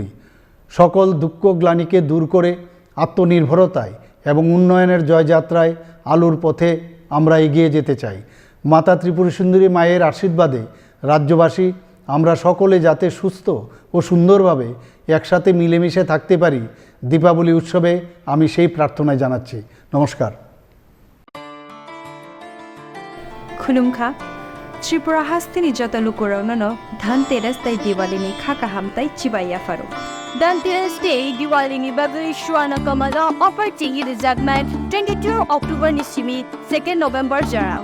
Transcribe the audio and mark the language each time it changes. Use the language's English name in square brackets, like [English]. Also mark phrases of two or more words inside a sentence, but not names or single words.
[Bangla] সকল দুঃখ গ্লানিকে দূর করে আত্মনির্ভরতায় এবং উন্নয়নের জয়যাত্রায় আলোর পথে আমরা এগিয়ে যেতে চাই। মাতা ত্রিপুরা সুন্দরী মায়ের আশীর্বাদে রাজ্যবাসী আমরা সকলে যাতে সুস্থ ও সুন্দরভাবে একসাথে মিলেমিশে থাকতে পারি, দীপাবলি উৎসবে আমি সেই প্রার্থনায় জানাচ্ছি। নমস্কার। [Kok Borok] खुलुमखा त्रिपुरा हास्तिनि जता लुकुराउनो धनतेरस ताई दिवालीनि खाका हामताई चिबाया फारो धनतेरस डे दिवालीनि बागै शुआना कमाला अफर टिंगी रिजागनाय 22 अक्टोबर नि सिमी 2 नोभेम्बर जराव